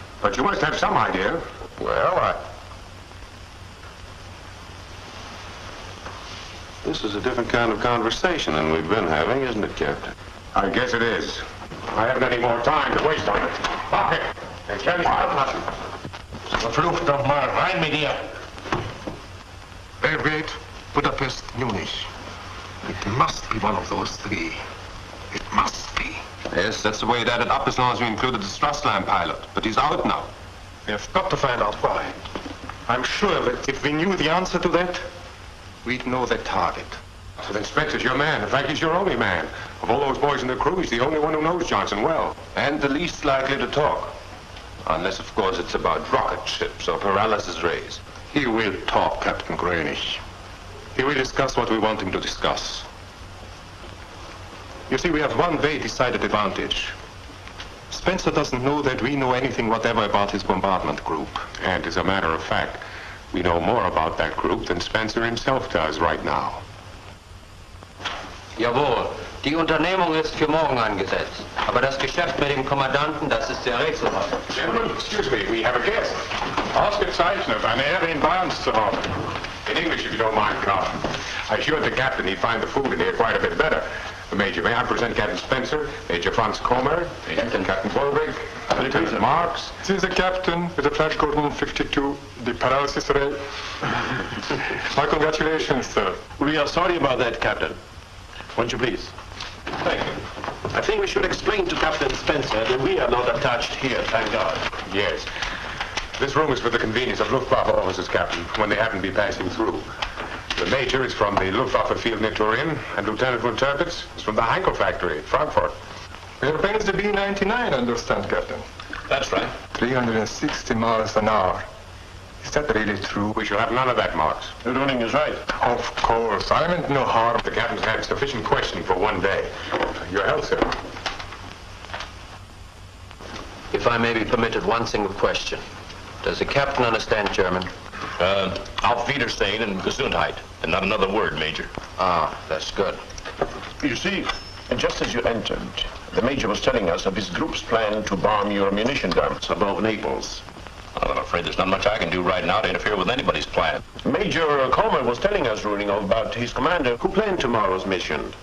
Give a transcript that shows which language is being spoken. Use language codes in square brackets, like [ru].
[en] But you must have some idea. Well, This is a different kind of conversation than we've been having, isn't it, Captain? I guess it is. I haven't any more time to waste on it. Lock it. And tell you nothing. [de] Verflucht doch mal, rein mit dir. [en] Belgrade, Budapest, Munich. It must be one of those three. It must be. Yes, that's the way it added up as long as we included the Strassline pilot. But he's out now. We have got to find out why. I'm sure that if we knew the answer to that, we'd know the target. So then Spencer's your man. In fact, he's your only man. Of all those boys in the crew, he's the only one who knows Johnson well. And the least likely to talk. Unless, of course, it's about rocket ships or paralysis rays. He will talk, Captain Greenwich. He will discuss what we want him to discuss. You see, we have one very decided advantage. Spencer doesn't know that we know anything whatever about his bombardment group. And as a matter of fact, we know more about that group than Spencer himself does right now. [de] Jawohl, die Unternehmung ist für morgen angesetzt. Aber das Geschäft mit dem Kommandanten, das ist sehr rätselhaft. [en] Gentlemen, excuse me, we have a guest. [de] Ausgezeichnet, eine Ehre, ihn bei uns zu haben. [en] In English, if you don't mind, Carl. I assured the captain he'd find the food in here quite a bit better. Major, may I present Captain Spencer, Major Franz Comer, Captain Bolvig, Lieutenant Marks. This is the captain with the Flash Gordon 52, the paralysis ray. My congratulations, sir. We are sorry about that, Captain. Won't you please? Thank you. I think we should explain to Captain Spencer that we are not attached here, thank God. Yes. This room is for the convenience of Luftwaffe officers, Captain, when they happen to be passing through. The Major is from the Luftwaffe Field Nitorian, and Lieutenant von Tirpitz is from the Heinkel factory at Frankfurt. Your plane is the B-99, understand, Captain. That's right. 360 miles an hour. Is that really true? We shall have none of that, Marks. The running is right. Of course. I meant no harm. The captain's had sufficient questioning for one day. Your health, sir. If I may be permitted one single question. Does the captain understand German? [de] Auf Wiedersehen and Gesundheit. [en] And not another word, Major. Ah, that's good. You see, just as you entered, the Major was telling us of his group's plan to bomb your munition dumps above Naples. Well, I'm afraid there's not much I can do right now to interfere with anybody's plan. Major Comer was telling us, Ruling, about his commander who planned tomorrow's mission.